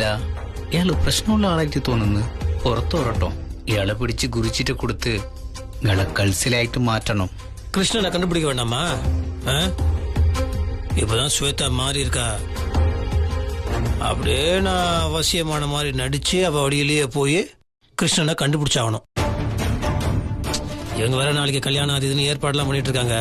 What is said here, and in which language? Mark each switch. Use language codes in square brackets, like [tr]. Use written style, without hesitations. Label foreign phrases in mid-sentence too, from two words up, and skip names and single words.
[ml] ഇയാള് പ്രശ്നമുള്ള ആളായിട്ട് തോന്നുന്നു. പുറത്തു വരട്ടോ. ഇയാളെ പിടിച്ച് കുറിച്ചിട്ട് കൊടുത്ത് ഇയാളെ കൾസിലായിട്ട് മാറ്റണം. [ta] கிருஷ்ணனை கண்டுபிடிக்க வேண்டாமா? இப்பதான் ஸ்வேதா மாறி இருக்கா. அப்படியே நான் வசியமான மாதிரி நடிச்சு அவ வழியிலேயே போய் கிருஷ்ணனை கண்டுபிடிச்சாகணும். இவங்க வேற நாளைக்கு கல்யாணம் அது இதுன்னு ஏற்பாடுலாம் பண்ணிட்டு இருக்காங்க.